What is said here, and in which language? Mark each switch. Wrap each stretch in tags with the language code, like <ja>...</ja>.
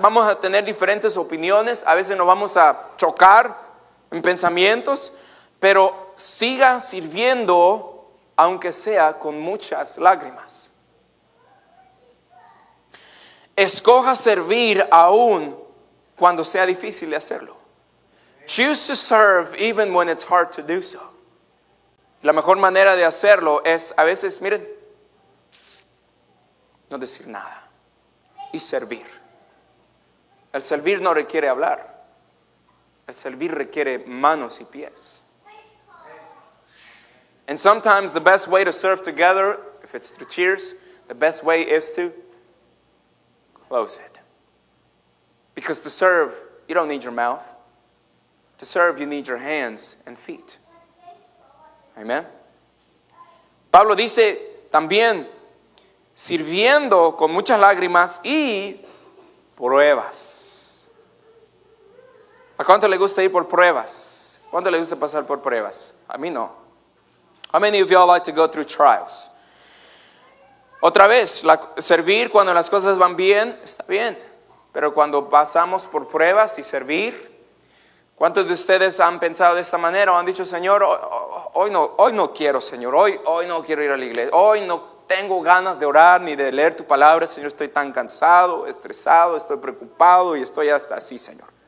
<es>Vamos a tener diferentes opiniones, a veces nos vamos a chocar en pensamientos, pero siga sirviendo aunque sea con muchas lágrimas. Escoja servir aún cuando sea difícil de hacerlo.</es> <en>Choose to serve even when it's hard to do so.</en> <es>La mejor manera de hacerlo es, a veces, miren, no decir nada y servir. El servir no requiere hablar. El servir requiere manos y pies.</es> <en>And sometimes the best way to serve together, if it's through tears, the best way is to close it. Because to serve, you don't need your mouth. To serve, you need your hands and feet. Amen?</en> <es>Pablo dice también, sirviendo con muchas lágrimas y pruebas. ¿A cuánto le gusta ir por pruebas? ¿Cuánto le gusta pasar por pruebas? A mí no.</es> <en>How many of y'all like to go through trials?</en> <es>Otra vez, servir cuando las cosas van bien, está bien. Pero cuando pasamos por pruebas y servir, ¿cuántos de ustedes han pensado de esta manera o han dicho, Señor, hoy no quiero, Señor, hoy no quiero ir a la iglesia, hoy no tengo ganas de orar ni de leer tu palabra, Señor, estoy tan cansado, estresado, estoy preocupado y estoy hasta así, Señor?</es>